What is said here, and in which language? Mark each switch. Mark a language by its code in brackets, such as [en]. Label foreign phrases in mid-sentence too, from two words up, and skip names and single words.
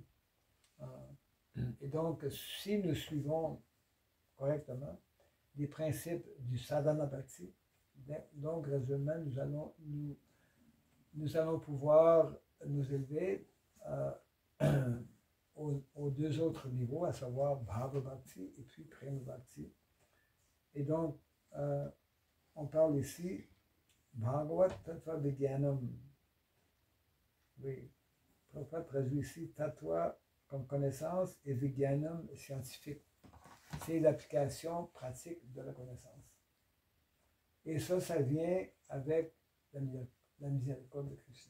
[fr] Et donc, si nous suivons correctement les principes du [sa] sadhana bhakti, [fr] donc graduellement nous allons pouvoir nous élever aux deux autres niveaux, à savoir [sa] bhava bhakti [fr] et puis [sa] prema bhakti. [fr] Et donc on parle ici [sa] bhagavat tattva vijnanam. [fr] Oui, Prabhupada traduit ici tattva comme connaissance et vijnanam scientifique. C'est l'application pratique de la connaissance. Et ça vient avec la miséricorde de Krishna.